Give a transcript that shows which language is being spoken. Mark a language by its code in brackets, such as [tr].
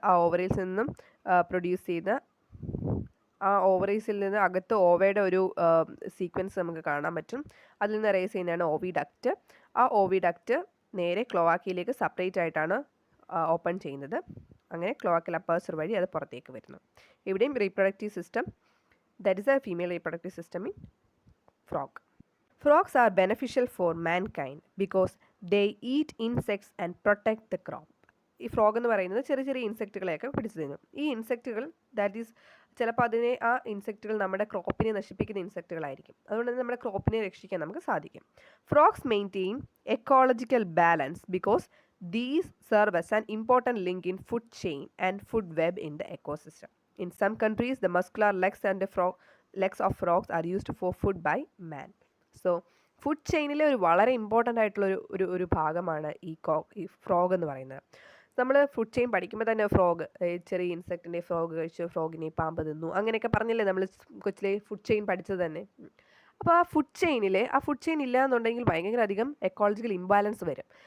[ml] ആ ഓവറീസിൽ നിന്നും പ്രൊഡ്യൂസ് ചെയ്ത ആ ഓവറീസിൽ നിന്ന് അകത്ത് ഓവയുടെ ഒരു സീക്വൻസ് നമുക്ക് കാണാൻ പറ്റും. അതിൽ നിന്ന് റേസ് ചെയ്യുന്നതാണ് ഓവിഡക്റ്റ്. ആ ഓവിഡക്റ്റ് നേരെ ക്ലോവാക്കിയിലേക്ക് സെപ്പറേറ്റ് ആയിട്ടാണ് ഓപ്പൺ ചെയ്യുന്നത്. അങ്ങനെ ക്ലോവാക്കൽ അപ്പേഴ്സർ വഴി അത് പുറത്തേക്ക് വരുന്നു. ഇവിടെയും reproductive system, [en] That is a female reproductive system in frog. Frogs are beneficial for mankind because they eat insects and protect the crop. [ml] ഈ ഫ്രോഗ് എന്ന് പറയുന്നത് ചെറിയ ചെറിയ ഇൻസെക്റ്റുകളെയൊക്കെ പിടിച്ചു തിന്നും. ഈ ഇൻസെക്റ്റുകൾ ദാറ്റ് ഈസ് ചിലപ്പോൾ ആ ഇൻസെക്റ്റുകൾ നമ്മുടെ ക്രോപ്പിനെ നശിപ്പിക്കുന്ന ഇൻസെക്റ്റുകളായിരിക്കും. അതുകൊണ്ട് തന്നെ നമ്മുടെ ക്രോപ്പിനെ രക്ഷിക്കാൻ നമുക്ക് സാധിക്കും. [en] Frogs maintain ecological balance because these serve as an important link in food chain and food web in the ecosystem. In some countries, the muscular legs of frogs are used for food by man. [ml] So food ചെയിനിലെ ഒരു വളരെ important ആയിട്ടുള്ള ഒരു ഭാഗമാണ് ഈ frog എന്ന് പറയുന്നത്. നമ്മൾ food chain പഠിക്കുമ്പോൾ തന്നെ ഫ്രോഗ്, ചെറിയ ഇൻസെക്റ്റിൻ്റെ ഫ്രോഗ് കഴിച്ചു, ഫ്രോഗിനെ പാമ്പ് തിന്നു, അങ്ങനെയൊക്കെ പറഞ്ഞില്ലേ നമ്മൾ കൊച്ചിലെ ഫുഡ് ചെയിൻ പഠിച്ചത് തന്നെ. അപ്പോൾ ആ ഫുഡ് ചെയിൻ ഇല്ല എന്നുണ്ടെങ്കിൽ ഭയങ്കര അധികം എക്കോളജിക്കൽ ഇംബാലൻസ് വരും.